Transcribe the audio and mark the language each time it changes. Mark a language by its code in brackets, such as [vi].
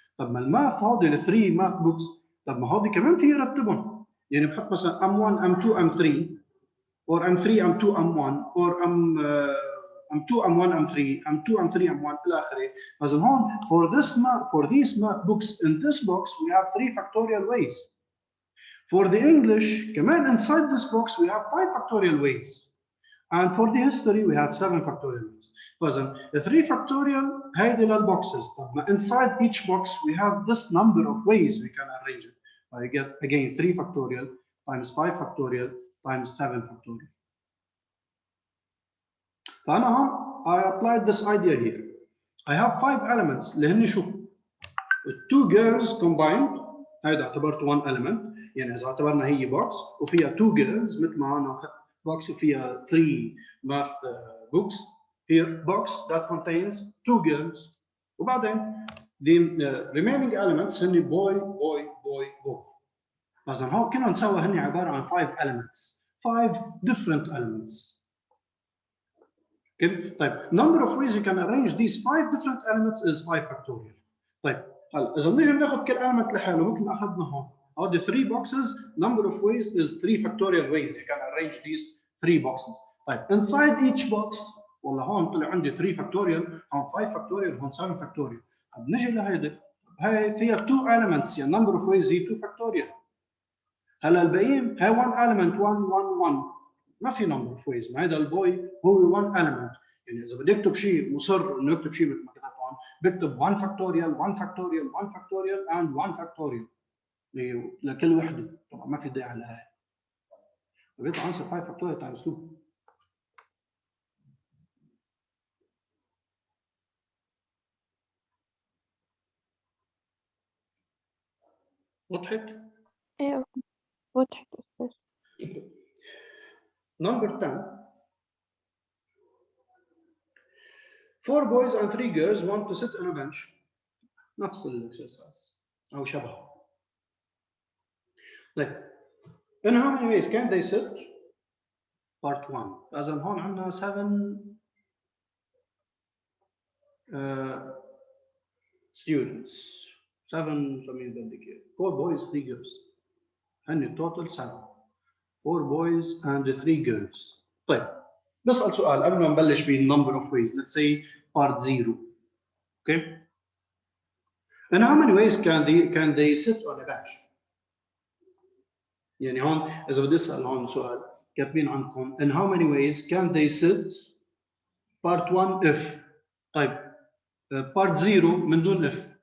[ar] طب ما الماث هذه ال [en] 3 math books، [ar] طب ما هذه كمان في يرتبهم، يعني بحط مثلا M1 M2 M3 or M3 M2 M1 or M2 M1 M3 M2 M3 M1 إلى آخره. فإذا هون [en] for these math books in this box we have 3 factorial ways. For the English, [ar] كمان [en] inside this box we have 5 factorial ways. And for the history we have 7 factorial ways. [ar] فإذا 3 factorial هيدي للboxes. طب [en] inside each box we have this number of ways we can arrange it. I get again 3 factorial times 5 factorial times 7 factorial. [ar] فأنا هون [en] I applied this idea here. I have 5 elements [ar] اللي هن شو؟ [en] 2 girls combined [ar] هيدا اعتبرته [en] 1 element. [ar] يعني إذا اعتبرنا هي box وفيها [en] 2 girls [ar] مثل ما أنا أخذت box وفيها 3 math books. [en] Here box that contains 2 girls. [ar] وبعدين [en] the remaining elements [ar] هن [en] boy boy boy boy. [ar] إذا هون كلهم سوا هن عبارة عن 5 elements. [en] 5 different elements. Okay. [ar] طيب [en] number of ways you can arrange these 5 different elements is 5 factorial. [ar] طيب هلا إذا بنيجي بناخذ كل element لحاله مثل ما أخذنا هون. [en] Out the 3 boxes, number of ways is 3 factorial ways. You can arrange these 3 boxes. [ar] طيب [en] inside each box [ar] والله هون طلع عندي 3 factorial، هون 5 factorial، هون 7 factorial. طب نجي لهيدي هي فيها 2 elements يعني number of ways هي 2 factorial. هلا الباقيين هي 1 element 1 1 1 ما في number of ways. ما هذا البوي هو 1 element. يعني إذا بدي أكتب شيء مصر إنه أكتب شيء مثل ما كتبت هون بكتب 1 factorial 1 factorial 1 factorial and 1 factorial لكل وحده. طبعا ما في داعي لهي. فبيطلع عنصر 5 factorial times 2. وضحت؟ ايه وضحت أستاذ. [en] Number 10. 4 boys and 3 girls want to sit on a bench. [ar] نفس الاكسرسايز أو شبهه. [en] طيب in how many ways can they sit? Part 1. [ar] إذا هون عندنا 7 students. 7 فمين بدك إياه؟ [en] 4 boys 3 girls. [ar] هن [en] total 7. 4 boys and 3 girls. [ar] طيب نسأل سؤال قبل ما نبلش بالنمبر اوف ويز. [en] Let's say part 0. Okay. And how many ways can they sit on a bench? [ar] يعني هون إذا بدي أسأل هون سؤال كاتبين عندكم [en] in how many ways can they sit? Part 1 if. [ar] طيب part 0 من دون if.